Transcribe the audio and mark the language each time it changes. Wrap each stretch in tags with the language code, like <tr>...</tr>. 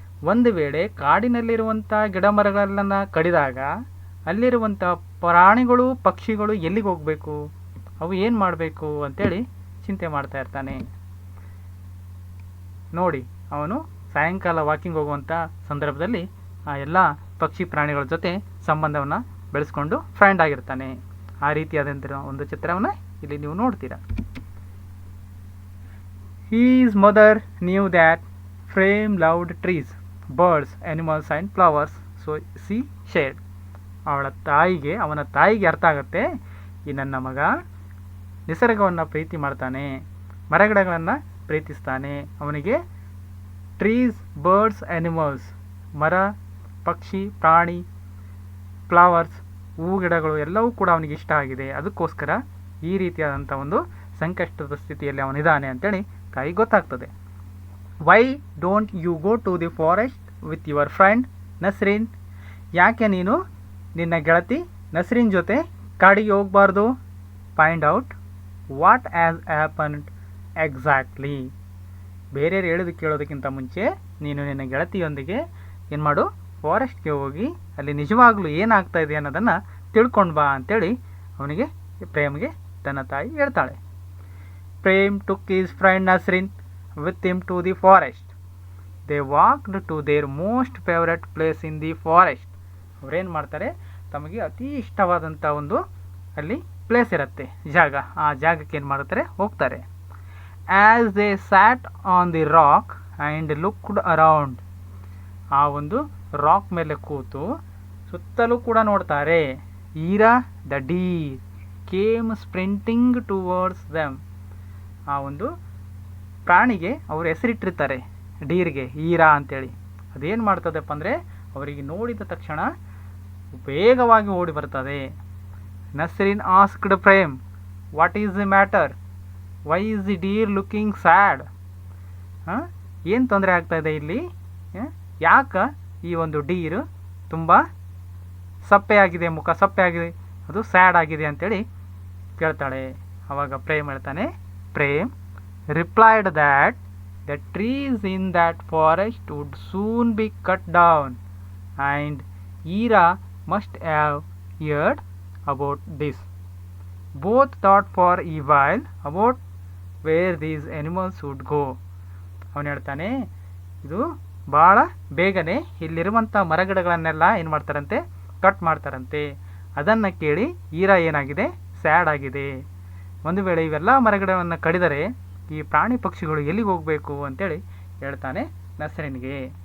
<kn>ಒಂದು ವೇಳೆ ಕಾಡಿನಲ್ಲಿರುವಂಥ ಗಿಡ ಮರಗಳೆಲ್ಲ ಕಡಿದಾಗ ಅಲ್ಲಿರುವಂಥ ಪ್ರಾಣಿಗಳು, ಪಕ್ಷಿಗಳು ಎಲ್ಲಿಗೆ ಹೋಗಬೇಕು, ಅವು ಏನು ಮಾಡಬೇಕು ಅಂತೇಳಿ ಚಿಂತೆ ಮಾಡ್ತಾ ಇರ್ತಾನೆ. ನೋಡಿ ಅವನು ಸಾಯಂಕಾಲ ವಾಕಿಂಗ್ ಹೋಗುವಂಥ ಸಂದರ್ಭದಲ್ಲಿ ಆ ಎಲ್ಲ ಪಕ್ಷಿ ಪ್ರಾಣಿಗಳ ಜೊತೆ ಸಂಬಂಧವನ್ನು ಬೆಳೆಸ್ಕೊಂಡು ಫ್ರೆಂಡ್ ಆಗಿರ್ತಾನೆ. ಆ ರೀತಿಯಾದಂಥ ಒಂದು ಚಿತ್ರವನ್ನು ಇಲ್ಲಿ ನೀವು ನೋಡ್ತೀರಾ.</kn> <en>His mother knew that Frame loved trees, birds, animals and flowers, so she shared.</en> <kn>ಅವನ ತಾಯಿಗೆ ಅರ್ಥ ಆಗುತ್ತೆ, ಈ ನನ್ನ ಮಗ ನಿಸರ್ಗವನ್ನು ಪ್ರೀತಿ ಮಾಡ್ತಾನೆ, ಮರಗಿಡಗಳನ್ನು ಪ್ರೀತಿಸ್ತಾನೆ, ಅವನಿಗೆ ಟ್ರೀಸ್, ಬರ್ಡ್ಸ್, ಆ್ಯನಿಮಲ್ಸ್, ಮರ, ಪಕ್ಷಿ, ಪ್ರಾಣಿ, ಫ್ಲವರ್ಸ್, ಹೂ ಗಿಡಗಳು ಎಲ್ಲವೂ ಕೂಡ ಅವನಿಗೆ ಇಷ್ಟ ಆಗಿದೆ. ಅದಕ್ಕೋಸ್ಕರ ಈ ರೀತಿಯಾದಂಥ ಒಂದು ಸಂಕಷ್ಟದ ಸ್ಥಿತಿಯಲ್ಲಿ ಅವನಿದ್ದಾನೆ ಅಂತೇಳಿ ತಾಯಿ ಗೊತ್ತಾಗ್ತದೆ.</kn> <en>Why don't you go to the forest with your friend Nasrin?</en> <kn>ಯಾಕೆ ನೀನು ನಿನ್ನ ಗೆಳತಿ ನಸ್ರೀನ್ ಜೊತೆ ಕಾಡಿಗೆ ಹೋಗಬಾರ್ದು?</kn> <en>Find out what has happened exactly.</en> <kn>ಬೇರೆಯವ್ರು ಹೇಳೋದು ಕೇಳೋದಕ್ಕಿಂತ ಮುಂಚೆ ನೀನು ನಿನ್ನ ಗೆಳತಿಯೊಂದಿಗೆ ಏನು ಮಾಡು, ಫಾರೆಸ್ಟ್ಗೆ ಹೋಗಿ ಅಲ್ಲಿ ನಿಜವಾಗ್ಲೂ ಏನಾಗ್ತಾ ಇದೆ ಅನ್ನೋದನ್ನು ತಿಳ್ಕೊಂಡು ಬಾ ಅಂತೇಳಿ ಅವನಿಗೆ, ಪ್ರೇಮ್ಗೆ ತನ್ನ ತಾಯಿ ಹೇಳ್ತಾಳೆ.</kn> <en>Prem took his friend Nasrin with him to the forest. They walked to their most favorite place in the forest.</en> <kn>ಅವರೇನು ಮಾಡ್ತಾರೆ, ತಮಗೆ ಅತಿ ಇಷ್ಟವಾದಂಥ ಒಂದು ಅಲ್ಲಿ ಪ್ಲೇಸ್ ಇರುತ್ತೆ, ಜಾಗ, ಆ ಜಾಗಕ್ಕೆ ಏನು ಮಾಡ್ತಾರೆ, ಹೋಗ್ತಾರೆ.</kn> <en>As they sat on the rock and looked around.</en> <kn>ಆ ಒಂದು ರಾಕ್ ಮೇಲೆ ಕೂತು ಸುತ್ತಲೂ ಕೂಡ ನೋಡ್ತಾರೆ.</kn> <en>Ira the deer came sprinting towards them.</en> <kn>ಆ ಒಂದು ಪ್ರಾಣಿಗೆ ಅವರು ಹೆಸರಿಟ್ಟಿರ್ತಾರೆ, ಡೀರ್ಗೆ, ಈರಾ ಅಂತೇಳಿ. ಅದೇನು ಮಾಡ್ತದಪ್ಪ ಅಂದರೆ ಅವರಿಗೆ ನೋಡಿದ ತಕ್ಷಣ ವೇಗವಾಗಿ ಓಡಿ ಬರ್ತದೆ.</kn> <en>Nasrin asked Prem, what is the matter? Why is the deer looking sad?</en> <kn>ಏನು ತೊಂದರೆ ಆಗ್ತಾಯಿದೆ ಇಲ್ಲಿ? ಯಾಕೆ ಈ ಒಂದು ಡೀರು ತುಂಬ ಸಪ್ಪೆ ಆಗಿದೆ, ಮುಖ ಸಪ್ಪೆ ಆಗಿದೆ, ಅದು ಸ್ಯಾಡ್ ಆಗಿದೆ ಅಂತೇಳಿ ಕೇಳ್ತಾಳೆ. ಆವಾಗ ಪ್ರೇಮ್ ಹೇಳ್ತಾನೆ,</kn> <en>Prem replied that the trees in that forest would soon be cut down and Ira must have heard about this. Both thought for a while about where these animals would go.</en> <kn>ಅವನು ಹೇಳ್ತಾನೆ, ಇದು ಭಾಳ ಬೇಗನೆ ಇಲ್ಲಿರುವಂಥ ಮರಗಿಡಗಳನ್ನೆಲ್ಲ ಏನು ಮಾಡ್ತಾರಂತೆ, ಕಟ್ ಮಾಡ್ತಾರಂತೆ. ಅದನ್ನು ಕೇಳಿ ಈರಾ ಏನಾಗಿದೆ, ಸ್ಯಾಡ್ ಆಗಿದೆ. ಒಂದು ವೇಳೆ ಇವೆಲ್ಲ ಮರಗಿಡವನ್ನು ಕಡಿದರೆ ಈ ಪ್ರಾಣಿ ಪಕ್ಷಿಗಳು ಎಲ್ಲಿಗೆ ಹೋಗಬೇಕು ಅಂತೇಳಿ ಹೇಳ್ತಾನೆ ನಸ್ರೀನ್ಗೆ.</kn>